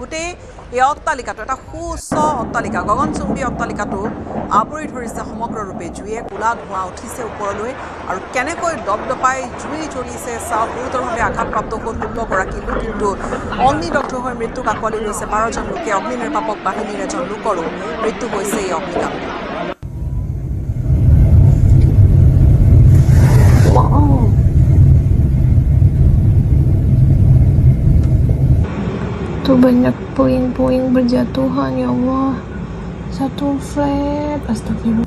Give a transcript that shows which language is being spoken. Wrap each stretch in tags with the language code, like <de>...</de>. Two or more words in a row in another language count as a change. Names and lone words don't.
<as>গোটেই এই অট্টালিকাটো এটা সুউচ্চ অট্টালিকা, গগনচুম্বী অট্টালিকাটো আৱৰি ধৰিছে সমগ্ৰৰূপে জুয়ে। কোলা ধোঁৱা উঠিছে ওপৰলৈ আৰু কেনেকৈ দপদপাই জুই জ্বলিছে চাওক। গুৰুতৰভাৱে আঘাতপ্ৰাপ্ত হ'ল 16 গৰাকী লোক, কিন্তু অগ্নিদগ্ধ হৈ মৃত্যুক আঁকোৱালি লৈছে 12জন লোকে। অগ্নি নিৰ্বাপক বাহিনীৰ এজন লোকৰো মৃত্যু হৈছে এই অগ্নিকাণ্ড।</as> <id>Tuh banyak puing-puing berjatuhan ya Allah. Satu flat, astagfirullah.</id>